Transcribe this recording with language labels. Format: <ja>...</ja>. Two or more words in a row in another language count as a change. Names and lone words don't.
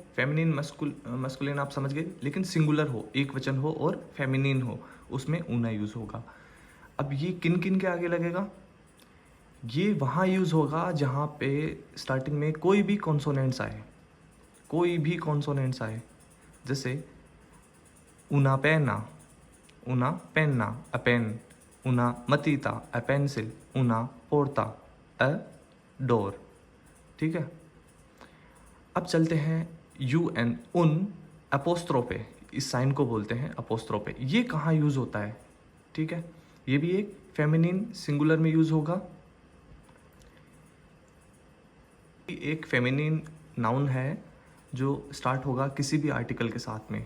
<en>feminine masculine</en> <hi>आप समझ गए, लेकिन सिंगुलर हो, एक वचन हो और फेमिनिन हो, उसमें ऊना यूज़ होगा। अब ये किन किन के आगे लगेगा? ये वहाँ यूज़ होगा जहाँ पे स्टार्टिंग में कोई भी कॉन्सोनेंट्स आए, कोई भी कॉन्सोनेंट्स आए।</hi> <it>जैसे una pena, una penna,</it> <en>a pen,</en> <it>una matita,</it> <en>a pencil,</en> <it>una porta,</it> <en>a door,</en> <hi>ठीक है। अब चलते हैं UN, उन अपोस्ट्रोफे, इस साइन को बोलते हैं अपोस्ट्रोफे। ये कहाँ यूज़ होता है? ठीक है, ये भी एक</hi> <en>feminine singular</en> <hi>में यूज़ होगा। एक</hi> <en>feminine noun</en> <hi>है जो स्टार्ट होगा किसी भी आर्टिकल के साथ में।</hi>